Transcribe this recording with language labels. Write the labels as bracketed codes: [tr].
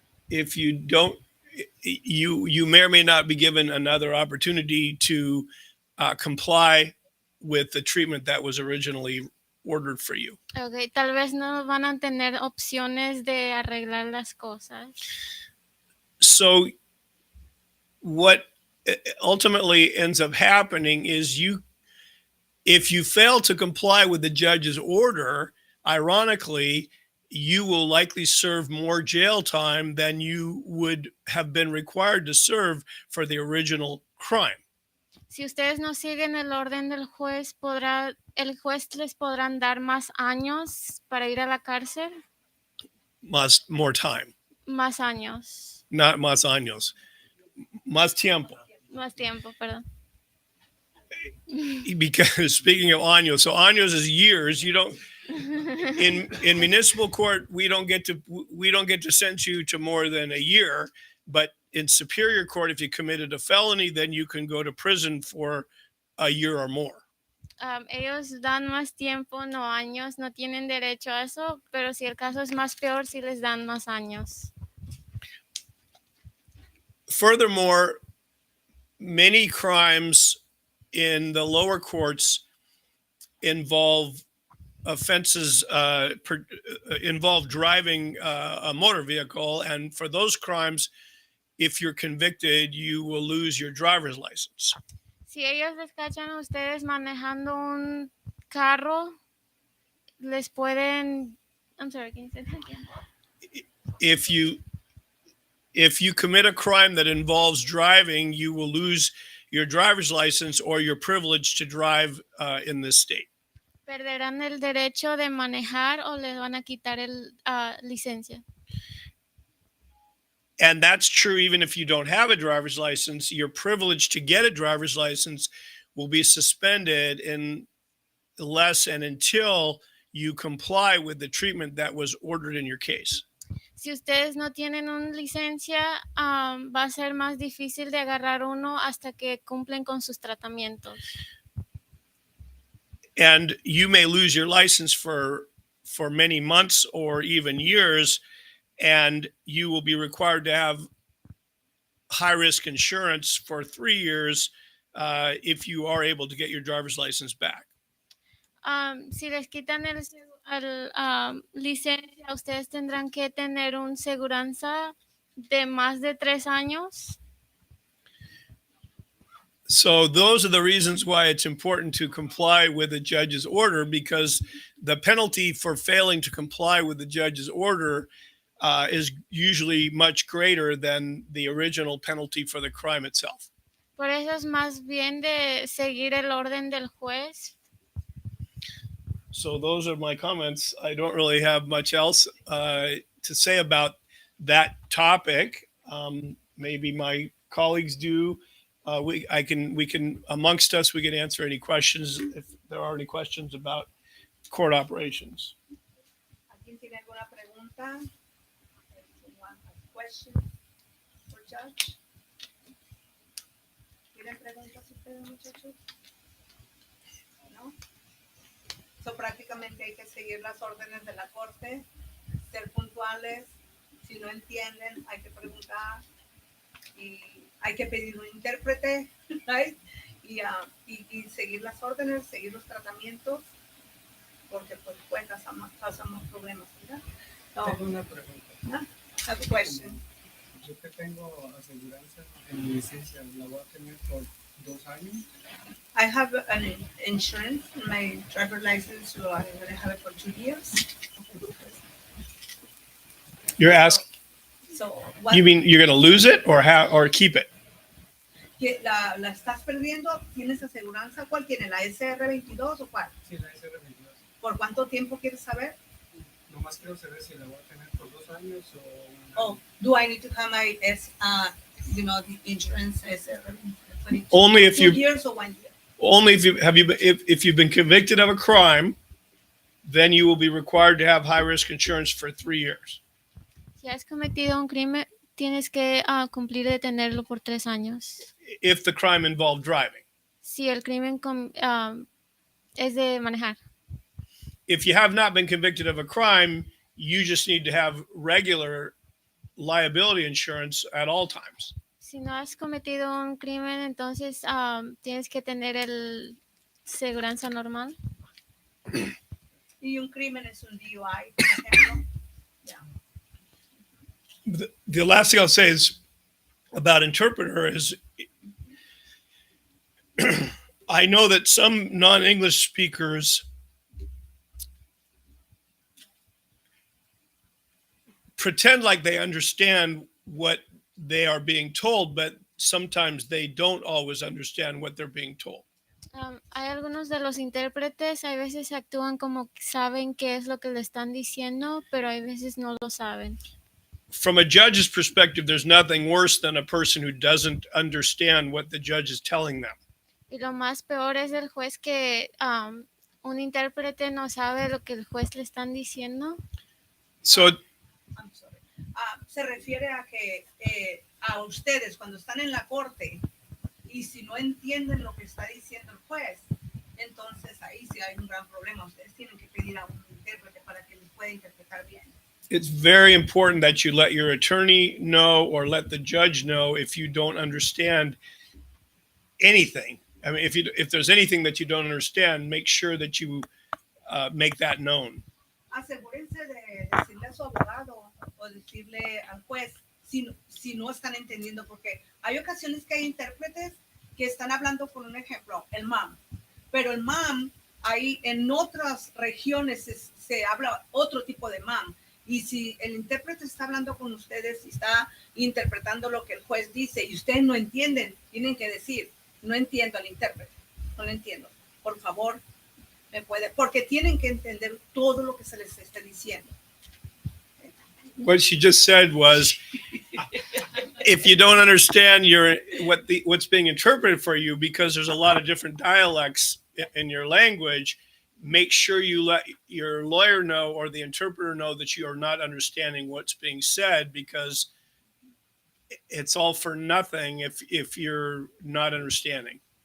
[en] If you don't, you may or may not be given another opportunity to comply with the treatment that was originally ordered for you. [es] Okay, tal vez no van a tener opciones de arreglar las cosas. [en] So what ultimately ends up happening is if you fail to comply with the judge's order, ironically, you will likely serve more jail time than you would have been required to serve for the original crime. [es] Si ustedes no siguen el orden del juez, el juez les podrán dar más años para ir a la cárcel. [en] More time. [es] Más años. [en] Not [es] más años. Más tiempo. Más tiempo, perdón. [en] Because speaking of años, so años is years. You don't in municipal court we don't get to sentence you to more than a year, but in superior court, if you committed a felony, then you can go to prison for a year or more. [es] Ellos dan más tiempo, no años, no tienen derecho a eso, pero si el caso es más peor, sí les dan más años. [en] Furthermore, many crimes in the lower courts involve offenses, involve driving a motor vehicle, and for those crimes, if you're convicted, you will lose your driver's license. [es] Si ellos les cachan a ustedes manejando un carro, les pueden. [en] I'm sorry, can you say that again? If you commit a crime that involves driving, you will lose your driver's license or your privilege to drive in this state. [es] Perderán el derecho de manejar o les van a quitar el licencia. [en] And that's true even if you don't have a driver's license. Your privilege to get a driver's license will be suspended unless and until you comply with the treatment that was ordered in your case. [es] Si ustedes no tienen una licencia, va a ser más difícil de agarrar uno hasta que cumplen con sus tratamientos. [en] And you may lose your license for many months or even years, and you will be required to have high-risk insurance for 3 years if you are able to get your driver's license back. [es] Si les quitan el licencia, ustedes tendrán que tener un seguranza de más de 3 años. [en] So those are the reasons why it's important to comply with the judge's order, because the penalty for failing to comply with the judge's order is usually much greater than the original penalty for the crime itself. [es] Por eso es más bien de seguir el orden del juez. [en] So those are my comments. I don't really have much else to say about that topic. Maybe my colleagues do. We can amongst us, we can answer any questions if there are any questions about court operations. [es] ¿Alguien tiene alguna pregunta? [en] Anyone has question for judge? [es] ¿Tienen preguntas ustedes, muchachos? ¿No? So, prácticamente hay que seguir las órdenes de la corte, ser puntuales. Si no entienden, hay que preguntar y hay que pedir un intérprete, [en] right? [es] Y seguir las órdenes, seguir los tratamientos, porque pues causamos problemas, ¿verdad? Tengo una pregunta. ¿No? [en] Have a question. [es] Yo que tengo aseguranza en mi licencia, ¿la voy a tener por 2 años? [en] I have an insurance, my driver license, so I'm going to have it for 2 years. You're asking, So, what, you mean you're going to lose it or keep it? [es] ¿La estás perdiendo? ¿Tienes aseguranza? ¿Cuál tiene? ¿La SR22 o cuál? Sí, la SR22. ¿Por cuánto tiempo quieres saber? Nomás quiero saber si la voy a tener por 2 años o 1 [en] Oh, do I need to have my the insurance SR22? Only if 2 you years or 1 year? only if you've been convicted of a crime, then you will be required to have high risk insurance for 3 years. [es] Si has cometido un crimen, tienes que cumplir de tenerlo por 3 años. [en] If the crime involved driving. [es] Si el crimen es de manejar. [en] If you have not been convicted of a crime, you just need to have regular liability insurance at all times. [es] Si no has cometido un crimen, entonces tienes que tener el seguranza normal. Y un crimen es un DUI, por ejemplo. [en] The last thing I'll say is about interpreter is I know that some non-English speakers pretend like they understand what they are being told, but sometimes they don't always understand what they're being told. [es] Hay algunos de los intérpretes, hay veces actúan como saben qué es lo que le están diciendo, pero hay veces no lo saben. [en] From a judge's perspective, there's nothing worse than a person who doesn't understand what the judge is telling them. [es] Y lo más peor es el juez que un intérprete no sabe lo que el juez le están diciendo. [en] So I'm sorry. [es] Se refiere a que a ustedes cuando están en la corte y si no entienden lo que está diciendo el juez, entonces ahí sí hay un gran problema. Ustedes tienen que pedir a un intérprete para que les pueda interpretar bien. [en] it's very important that you let your attorney know or let the judge know if you don't understand anything. I mean, if there's anything that you don't understand, make sure that you make that known. [es] Asegúrense de decirle a su abogado o decirle al juez si no están entendiendo, porque hay ocasiones que hay intérpretes que están hablando, por un ejemplo, el MAM, pero el MAM, ahí en otras regiones se habla otro tipo de MAM. Y si el intérprete está hablando con ustedes y está interpretando lo que el juez dice y ustedes no entienden, tienen que decir, no entiendo al intérprete, no lo entiendo. Por favor, me puede, porque tienen que entender todo lo que se les está diciendo. [en] What she just said was, if you don't understand what's being interpreted for you, because there's a lot of different dialects in your language, make sure you let your lawyer know or the interpreter know that you are not understanding what's being said, because it's all for nothing if you're not understanding.